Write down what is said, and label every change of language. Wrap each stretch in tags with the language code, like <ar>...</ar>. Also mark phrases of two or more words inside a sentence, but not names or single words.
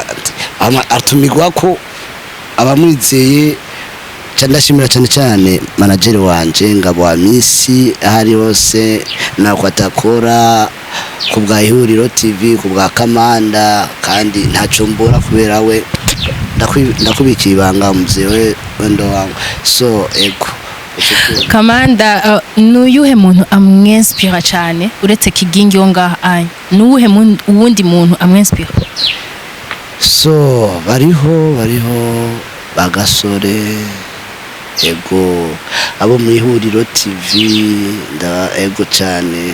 <rn>atumigwa ko abamwizeye ndashimira cyane manager wanje Ngabo wa Misi ahari hose nakwatakora ku bwa Ihuriro TV ku bwa Commanda kandi ntaco mbora kubera we ndakubikiye ibanga muzewe</rn> <sw>wendo wangu</sw> <rn>so ego Commanda nuyuhe muntu amwinspira cyane uretse Kigingi wonga anye nuwuhe uwundi muntu amwinspira so bariho Gasore ego abo mu Ihuriro TV ego cyane</rn>